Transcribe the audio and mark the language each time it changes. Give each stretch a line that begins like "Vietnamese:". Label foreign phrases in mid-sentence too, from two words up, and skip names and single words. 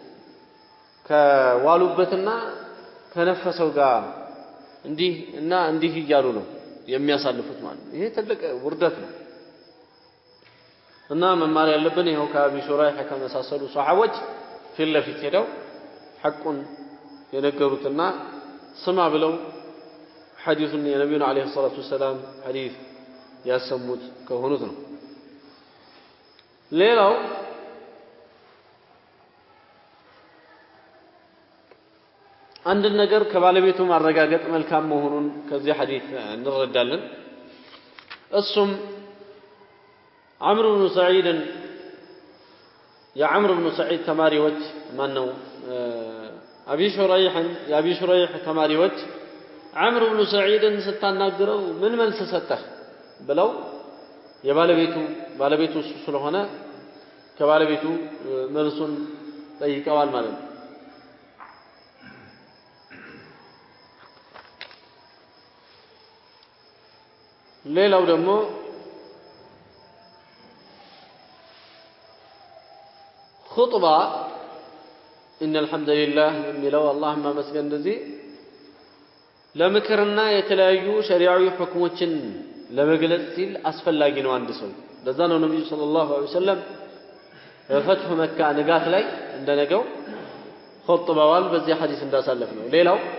Amharic: ከዋሉበትና ከነፈሰው ጋር እንዲህ እያሉ ነው የሚያሳልፉት ማለት ነው ይሄ ትልቅ ውርደት ነው እና መማር ያለብን ይሄው ከአቢ ሹራይህ ከመሳሰሉ ሷሐቦች ፊት ለፊት ሄደው ሐቁን የነገሩትና ስማ ብለው ሐዲሱን የነብዩን
Arabic: عليه الصلاة والسلام
Amharic: ሐዲስ ያሰሙት ከሆኑት ነው ሌላው አንድ ነገር ከባለቤቱ ማረጋገጥ መልካም መሆኑን ከዚህ ሐዲስ እንረዳለን እሱም عمرو بن سعيد يا عمرو بن سعيد ተማሪዎች ማን ነው አቢ ሹረይህ ተማሪዎች عمرو بن سعيد ስታናግረው ምን መልስ ሰጠህ ብለው ባለቤቱ ስለሆነ ከባለቤቱ መልሱን ጠይቀዋል ማለት ነው ሌላው ደግሞ
Arabic: خطبة إن الحمد لله
Amharic: የሚለው اللهم መስገን እንደዚህ ለምክርና የተለያዩ ሸሪዓዊ ሁክሞችን ለመግለጽ ሲል አስፈላጊ ነው አንድ ሰው ለዛ ነው ነብዩ
Arabic: صلى الله عليه وسلم
Amharic: ፈትሁ መካ ንጋት ላይ እንደነገው ኹጥባዋል በዚህ ሐዲስ እንዳሳለፍ ነው ሌላው